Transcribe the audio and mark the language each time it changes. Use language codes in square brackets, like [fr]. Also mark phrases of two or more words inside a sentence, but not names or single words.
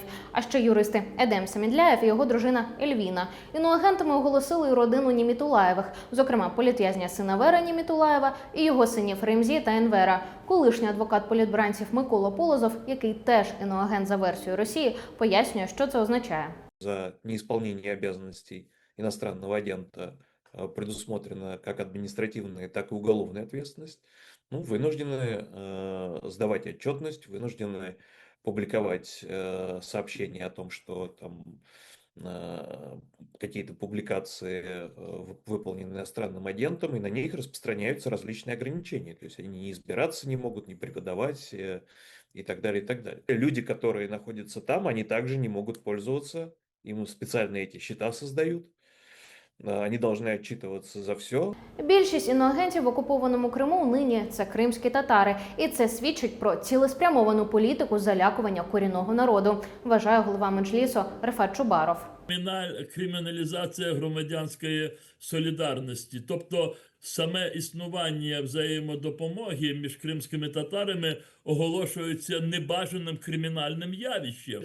[uk] А ще юристи Едем Самідляєв і його дружина Ельвіна. Іноагентами оголосили і родину Німітулаєвих, зокрема політв'язня Синавера Німітулаєва і його синів Ремзі та Енвера. Колишній адвокат політбранців Микола Полозов, який теж іноагент за версією Росії, пояснює, що це означає. [ru] За неисполнение обязанностей иностранного агента предусмотрена как административная, так и уголовная ответственность. Вынуждены сдавать отчетность, вынуждены публиковать сообщения о том, что там какие-то публикации выполнены иностранным агентом, и на них распространяются различные ограничения. То есть они не избираться не могут, не преподавать и так далее, и так далее. Люди, которые находятся там, они также не могут пользоваться, им специально эти счета создают. [uk] Вони повинні відчитуватися за все. Більшість іноагентів в окупованому Криму нині – це кримські татари. І це свідчить про цілеспрямовану політику залякування корінного народу, вважає голова Меджлісу Рефат Чубаров. Криміналізація громадянської солідарності, тобто саме існування взаємодопомоги між кримськими татарами оголошується небажаним кримінальним явищем.